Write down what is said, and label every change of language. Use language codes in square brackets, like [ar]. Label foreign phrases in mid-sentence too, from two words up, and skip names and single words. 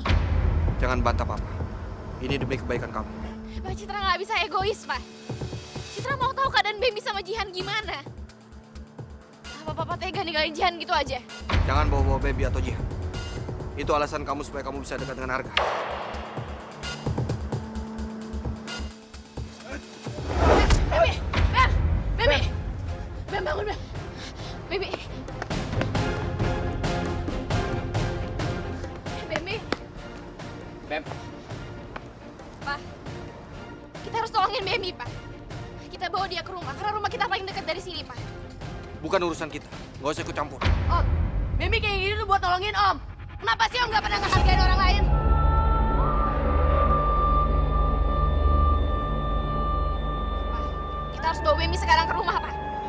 [id] jangan bantah papa. Ini demi kebaikan kamu. Pak, Citra nggak bisa egois, Pak. Citra mau tahu keadaan Bemi sama Jihan gimana. Apa Papa tega ninggalin Jihan gitu aja? Jangan bawa-bawa baby atau Jihan. Itu alasan kamu supaya kamu bisa dekat dengan Arga. Bemi! Bem! Bemi! Bem, bangun, Bem! Bemi! Bemi! Bem. Pak, kita harus tolongin Bemi, Pak. Kita bawa dia ke rumah, karena rumah kita paling dekat dari sini, Pak. Bukan urusan kita. Gak usah ikut campur. Om, Bemi kayak gini tuh buat tolongin Om. Kenapa sih Om gak pernah ngehargain orang lain? Pak, kita harus bawa Bemi sekarang ke rumah, Pak.